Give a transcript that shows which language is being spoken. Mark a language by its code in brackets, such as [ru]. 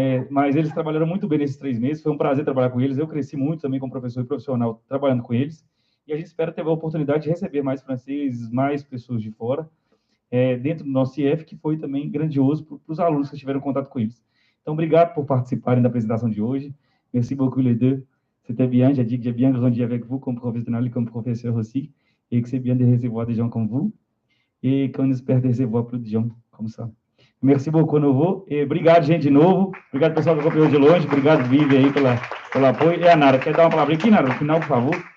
[pt] mas eles trabalharam muito bem nesses 3 meses, foi um prazer trabalhar com eles, eu cresci muito também como professor e profissional trabalhando com eles, e a gente espera ter a oportunidade de receber mais franceses, mais pessoas de fora, dentro do nosso IF, que foi também grandioso para os alunos que tiveram contato com eles. Então, obrigado por participarem da apresentação de hoje. [fr] Merci beaucoup les deux. C'était bien, j'ai dit que j'ai bien grandi avec vous comme professionnel et comme professeur aussi, et que c'est bien de recevoir des gens comme vous, et qu'on espère recevoir plus de gens comme ça. Merci beaucoup à nouveau, [pt] e obrigado, gente, de novo. Obrigado, pessoal que acompanhou de longe. Obrigado, Vivi, aí, pelo apoio. E a Nara, quer dar uma palavra aqui, Nara, no final, por favor?